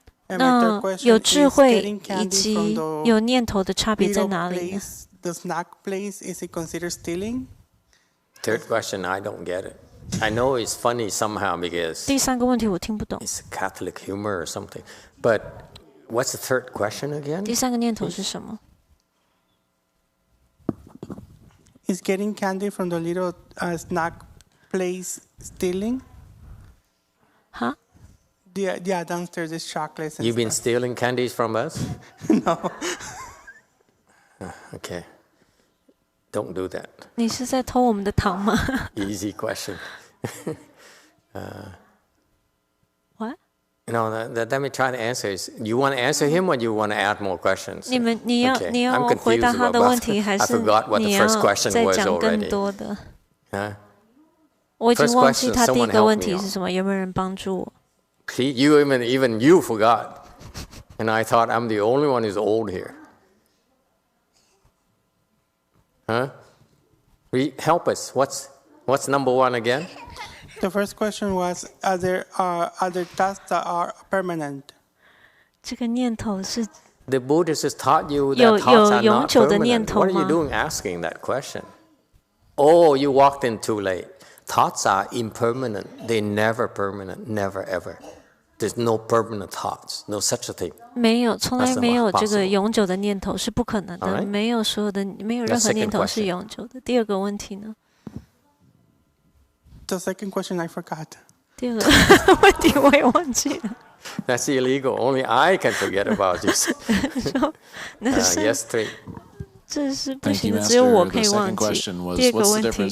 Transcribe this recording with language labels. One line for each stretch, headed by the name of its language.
Chinese: 那有智慧以及有念头的差别在哪里呢？
English: The snack place, is it considered stealing? Third question, I don't get it. I know it's funny somehow because
Chinese: 第三个问题我听不懂。
English: it's Catholic humor or something. But what's the third question again?
Chinese: 第三个念头是什么？
English: Is getting candy from the little snack place stealing? Huh? Yeah, downstairs is chocolates. You've been stealing candies from us? No. Okay. Don't do that.
Chinese: 你是在偷我们的糖吗
English: Easy question. ？What? No, let me try to answer. You want to answer him or you want to add more questions?
Chinese: 你要回答他的问题，还是你要再讲更多的？我已经忘记他第一个问题是什么，有没有人帮助我
English: See, even you forgot. And I thought I'm the only one who's old here. Huh? Help us. What's number one again? The first question was, are there other thoughts that are permanent?
Chinese: 这个念头是
English: The Buddhists has taught you that thoughts are not permanent. What are you doing asking that question? Oh, you walked in too late. Thoughts are impermanent. They're never permanent. Never, ever. There's no permanent thoughts. No such a thing.
Chinese: 没有，从来没有这个永久的念头是不可能的。没有任何念头是永久的。第二个问题呢？
English: The second question I forgot.
Chinese: 第二个问题我也忘记了。
English: That's illegal. Only I can forget about this. Yes, 3.
Chinese: 这是不行的，只有我可以忘记。第二个问题。